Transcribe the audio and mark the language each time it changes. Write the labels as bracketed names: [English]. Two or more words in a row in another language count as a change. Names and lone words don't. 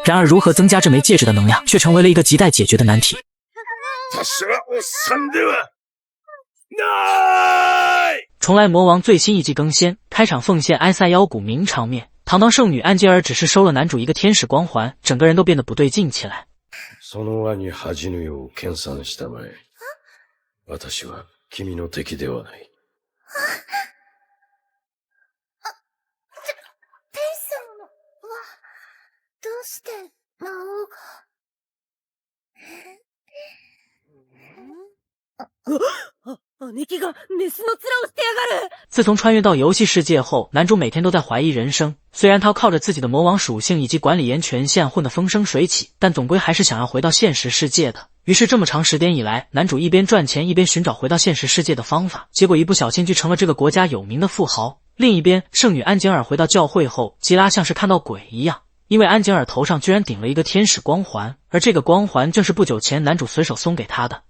[Chinese] 然而如何增加这枚戒指的能量，却成为了一个亟待解决的难题。重来魔王最新一季更新，开场奉献埃塞妖谷名场面，堂堂圣女安吉尔只是收了男主一个天使光环，整个人都变得不对劲起来。 [Japanese] その輪に恥じぬよう研鑽したまえ。私は君の敵ではない。天使はどうして魔王が？姉貴がメスの面をしてやがる！ [Chinese] 自从穿越到游戏世界后，男主每天都在怀疑人生。虽然他靠着自己的魔王属性以及管理员权限混得风生水起，但总归还是想要回到现实世界的。于是这么长时间以来，男主一边赚钱一边寻找回到现实世界的方法，结果一不小心就成了这个国家有名的富豪。另一边，圣女安吉尔回到教会后，吉拉像是看到鬼一样， 因为安吉尔头上居然顶了一个天使光环，而这个光环正是不久前男主随手送给他的。